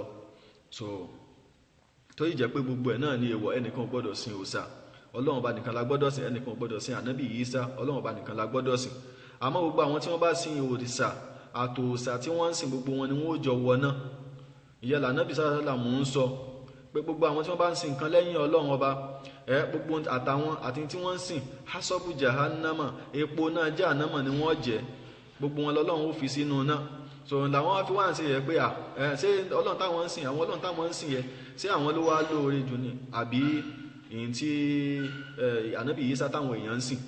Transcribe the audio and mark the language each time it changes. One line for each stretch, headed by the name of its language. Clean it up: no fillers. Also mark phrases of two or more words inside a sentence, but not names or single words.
Yoruba: So tó yìí jẹ́ pé gbogbo ẹ̀ náà ní èèwọ̀, ẹnìkan gbọ́dọ̀ sìn òòṣà, Ọlọ́run bá nìkan la gbọ́dọ̀ sìn, ẹnìkan gbọ́dọ̀ sìn ànábì Isa, Ọlọ́run bá nìkan la gbọ́dọ̀ sìn. àmọ́ gbogbo àwọn tí wọ́n bá sìn òrìṣà àtòòṣà tí wọ́n ń sìn, gbogbo wọn ni wọ́n ó jọ wọná. ìyẹn l'Ànábì
Arabic: صلى الله عليه وسلم
Yoruba: ń sọ pé gbogbo àwọn tí wọ́n bá ń sìn nǹkan lẹ́yìn Ọlọ́run ọba, gbogbo àtàwọn àti tí wọ́n ń sìn
Arabic: حصب جهنم,
Yoruba: epo náà jahannama ni wọ́n jẹ, gbogbo wọn l'Ọlọ́run ó fi sínú náà. so làwọn wá fi wá ń ṣe yẹ pé ṣé Ọlọ́run táwọn ń sìn, àwọn Ọlọ́run táwọn ń sìn yẹ, ṣé àwọn ló wá lóore jù ni àbí èyí tí Ànábì Ìsá táwọn èèyàn ń sìn?